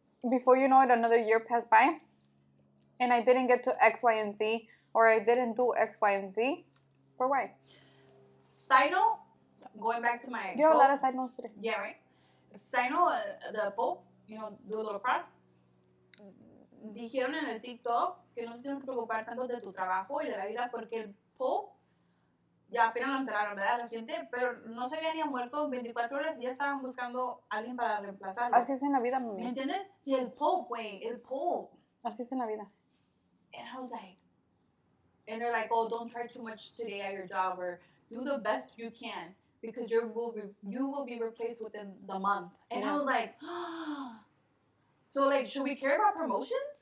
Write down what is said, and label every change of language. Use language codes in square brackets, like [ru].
[en] Before you know it, another year passed by, and I didn't get to X, Y, and Z, or I didn't do X, Y, and Z. For why? Side note, going back to my. You have a lot of side notes today. Yeah, right. Side note, the Pope, you know, do a little cross. [es] Dijeron en el TikTok que no te tienes que preocupar tanto de tu trabajo y de la vida porque el Pope ya apenas lo enterraron, ¿verdad? Reciente, pero no se había ni muerto 24 horas y ya estaban buscando a alguien para reemplazarlo. Así es en la vida, ¿Me mami. entiendes? Sí, el Pope, güey, el Pope. Así es en la vida. [en] And I was like, and they're like, oh, don't try too much today at your job or do the best you can because you will be replaced within the month. And I was like, so like, should we care about promotions?